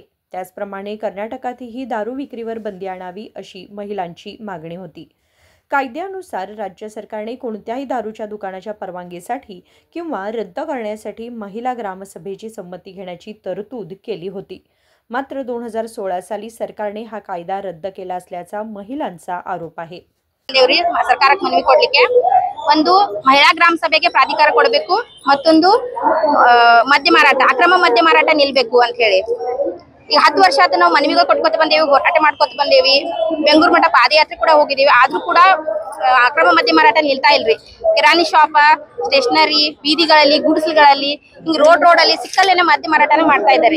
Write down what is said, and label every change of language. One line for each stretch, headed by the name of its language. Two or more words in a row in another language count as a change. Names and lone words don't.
Marathi: त्याचप्रमाणे कर्नाटकातही दारू विक्रीवर बंदी आणावी अशी महिलांची मागणी होती। कायद्यानुसार राज्य सरकारने कोणत्याही दारूच्या दुकानाच्या परवानगीसाठी किंवा रद्द करण्यासाठी महिला ग्रामसभेची संमती घेण्याची तरतूद केली होती। मात्र 2016 साली सरकारने हा कायदा रद्द केला असल्याचा महिलांचा आरोप आहे।
Kannada: ಸರ್ಕಾರಕ್ಕೆ ಮನವಿ ಕೊಡ್ಲಿಕ್ಕೆ ಒಂದು ಮಹಿಳಾ ಗ್ರಾಮ ಸಭೆಗೆ ಪ್ರಾಧಿಕಾರ ಕೊಡಬೇಕು, ಮತ್ತೊಂದು ಮದ್ಯ ಮಾರಾಟ ಅಕ್ರಮ ಮದ್ಯ ಮಾರಾಟ ನಿಲ್ಲಬೇಕು ಅಂತ ಹೇಳಿ ಈಗ 10 ವರ್ಷ ಆದ ನಾವು ಮನವಿಗಳು ಕೊಟ್ಕೊತ ಬಂದೇವಿ, ಹೋರಾಟ ಮಾಡ್ಕೊತ ಬಂದೇವಿ, ಬೆಂಗಳೂರು ಮಠ ಪಾದಯಾತ್ರೆ ಕೂಡ ಹೋಗಿದ್ದೀವಿ। ಆದ್ರೂ ಕೂಡ ಅಕ್ರಮ ಮದ್ಯ ಮಾರಾಟ ನಿಲ್ತಾ ಇಲ್ರಿ। ಕಿರಾಣಿ ಶಾಪ, ಸ್ಟೇಷನರಿ, ಬೀದಿಗಳಲ್ಲಿ, ಗುಡಿಸಲುಗಳಲ್ಲಿ, ಹಿಂಗ್ ರೋಡ್ ಅಲ್ಲಿ ಸಿಕ್ಕಲ್ಲೇನೆ ಮದ್ಯ ಮಾರಾಟನ ಮಾಡ್ತಾ ಇದ್ದಾರೆ।